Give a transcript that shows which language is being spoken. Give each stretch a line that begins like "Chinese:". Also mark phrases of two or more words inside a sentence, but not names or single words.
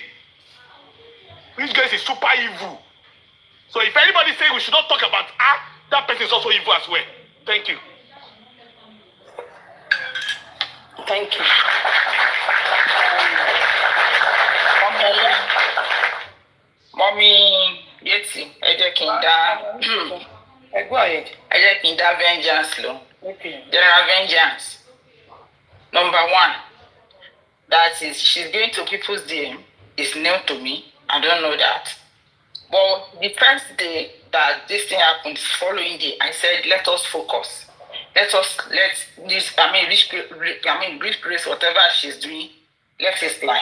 English: Rich Grace is super evil. So if anybody says we should not talk about her, that person is also evil as well. Thank you. Thank you. Mommy,
Yoruba: Yetty, ẹ jẹ́ kí n dá.
English: Go ahead.
Yoruba: Ẹ jẹ́ kí n dá vengeance lọ.
English: Okay. General vengeance. Number one, that is, she's going to people's DM is new to me. I don't know that. But the first day that this thing happened, following day, I said, let us focus. Rich Grace, whatever she's doing, let it slide.